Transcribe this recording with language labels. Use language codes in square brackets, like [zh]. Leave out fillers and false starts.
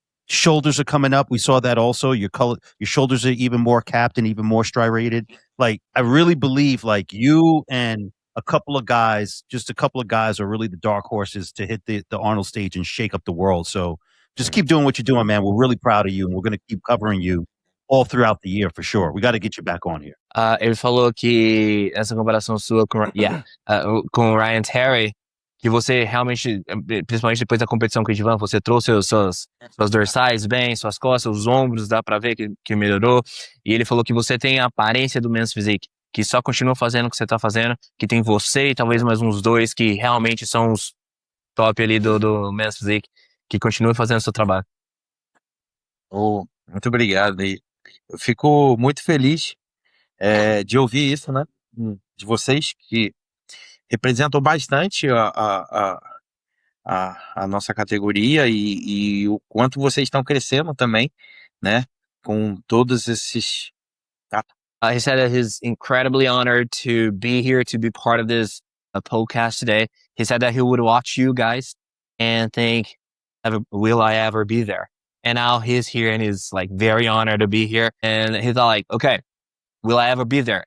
[en] Shoulders are coming up. We saw that also. Your shoulders are even more capped and even more striated. Like, I really believe like you and a couple of guys are really the dark horses to hit the Arnold stage and shake up the world. So just keep doing what you're doing, man. We're really proud of you, and we're going to keep covering you all throughout the year for sure. We got to get you back on here. [pt] Ele falou que essa comparação sua com o Ryan Terry, que você realmente, principalmente depois da competição com o Ivan, você trouxe suas dorsais bem, suas costas, os ombros, dá pra ver que melhorou. E ele falou que você tem a aparência do Men's Physique, que só continua fazendo o que você tá fazendo, que tem você e talvez mais uns dois que realmente são os top ali do Men's Physique, que continuam fazendo o seu trabalho. Oh, muito obrigado. E eu fico muito feliz de ouvir isso, né? De vocês que representam bastante a nossa categoria e o quanto vocês estão crescendo também, né? Com todos esses... [en] He said that he's incredibly honored to be here, to be part of this podcast today. He said that he would watch you guys and think, will I ever be there? And now he's here and he's like very honored to be here. And he thought like, okay, will I ever be there?